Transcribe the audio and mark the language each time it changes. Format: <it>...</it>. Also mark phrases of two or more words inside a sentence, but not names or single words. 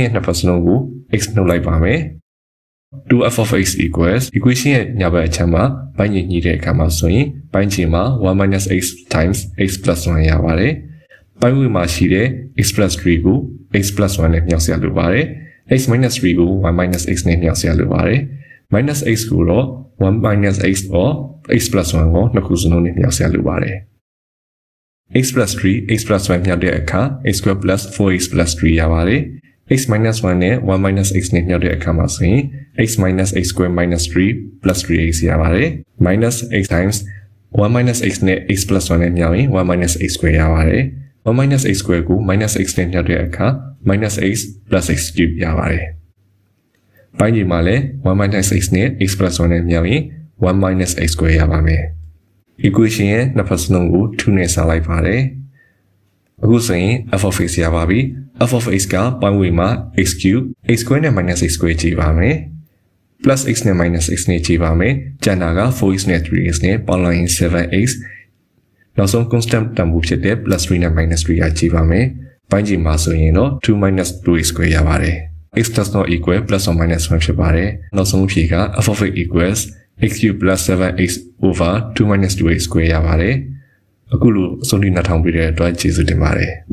<my>ရဲ့နှစ်ဖက်စလုံးကို x နှုတ်လိုက်ပါမယ်</my> <en>2f of x equals</en> <my>equation ရဲ့ညာဘက်အခြမ်းမှာပိုင်းညီညှိတဲ့အခါမှာဆိုရင်ပိုင်းခြေမှာ</my> <en>1 minus x times x plus 1</en> <my>ရပါတယ်ပိုင်းဝေမှာရှိတဲ့</my> <en>x plus 3</en> <my>ကို</my> <en>x plus 1</en> <my>နဲ့မြောက်ဆရာလိုပါတယ်</my> <en>x minus 3</en> <my>ကို</my> <en>1 minus x</en> <my>နဲ့မြောက်ဆရာလိုပါတယ်</my> <en>minus x</en> <my>ကိုတော့</my> <en>1 minus x or x plus 1</en> <my>ကိုနှစ်ခုစလုံးနဲ့မြောက်ဆရာလိုပါတယ်</my> <en>x plus 3 x plus 1</en> <my>မြောက်တဲ့အခါ</my> <en>x square plus 4x plus 3</en> <my>ရပါတယ်</my> <en>x minus 1</en> <my>နဲ့</my> <en>1 minus x</en> <my>နဲ့မြောက်တဲ့အခါမှာဆိုရင်</my> <en>x minus x square minus 3 plus 3x</en> <my>ရပါတယ်</my> <en>minus x times 1 minus x</en> <my>နဲ့</my> <en>x plus 1</en> <my>နဲ့မြောက်ရင်</my> <en>1 minus x</en> <my>square ရပါတယ်</my> <en>1 minus x square</en> <my>ကို</my> <en>minus x</en> <my>နဲ့မြောက်တဲ့အခါ</my> <en>minus x plus x cube</en> <my>ရပါတယ်ပိုင်းကြီးမှာလည်း</my> <en>1 minus x</en> <my>နဲ့</my> <en>x plus 1</en> <my>နဲ့မြောက်ရင်</my> <en>1 minus x</en> <my>square ရပါမယ် equation ရဲ့နှစ်ဖက်စလုံးကို2နဲ့စားလိုက်ပါတယ်အခုဆိုရင်</my> <en>f of x</en> <my>ရပါပြီ</my> <en>f of x</en> <my>က ပိုင်းဝေမှာ</my> <en>x cube x square</en> <my>နဲ့</my> <en>minus x square</en> <my>ကြည့်ပါမယ်</my> <en>plus x</en> <my>နဲ့</my> <en>minus x</en> <my>နဲ့ကြည့်ပါမယ်ကျန်တာက 4x နဲ့ 3x နဲ့ပေါင်းလိုက်ရင် 7x နောက်ဆုံး constant တန်ဖိုးဖြစ်တဲ့</my> <en>plus 3</en> <my>နဲ့</my> <en>minus 3</en> <my>ကကြည့်ပါမယ်ပိုင်းကြီးမှာဆိုရင်တော့</my> <en>2 minus 2x square</en> <my>ရပါတယ်</my> <en>x does not equal plus or minus 1</en> <my>ဖြစ်ပါတယ်နောက်ဆုံးအဖြေက</my> <en>f of x equals x cube plus 7x over 2 minus 2x square</en> <my>ရပါတယ်အခုလိုအဆုံးထိနှထောင်ပေးတဲ့အတွက်ကျေးဇူးတင်ပါတယ်</my>